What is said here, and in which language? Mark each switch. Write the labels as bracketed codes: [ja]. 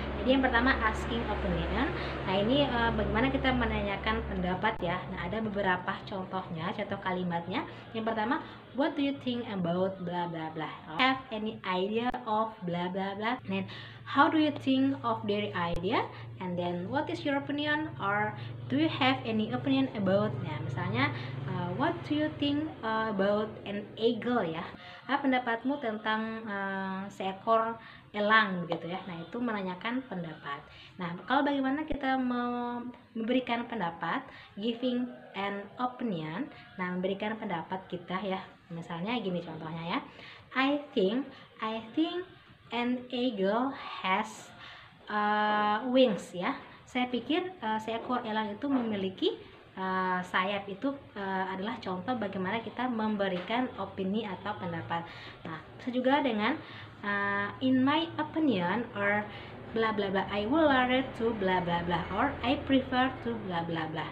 [id] Jadi yang pertama [en] asking opinion. [id] Nah, ini bagaimana kita menanyakan pendapat ya. Nah, ada beberapa contohnya, contoh kalimatnya. Yang pertama, [en] what do you think about blah blah blah? Have any idea of blah blah blah? Then how do you think of their idea? And then what is your opinion, or do you have any opinion about? [id] Nah, misalnya [en] what do you think about an eagle ya? [id] Apa pendapatmu tentang seekor elang begitu ya. Nah, itu menanyakan pendapat. Nah, kalau bagaimana kita memberikan pendapat, [en] giving an opinion. [id] Nah, memberikan pendapat kita ya. Misalnya gini contohnya ya. [en] I think an eagle has wings ya. [id] Saya pikir seekor elang itu memiliki sayap. Itu adalah contoh bagaimana kita memberikan opini atau pendapat. Nah, juga dengan [en] in my opinion, or bla bla bla, I will rather to bla bla bla, or I prefer to bla bla bla.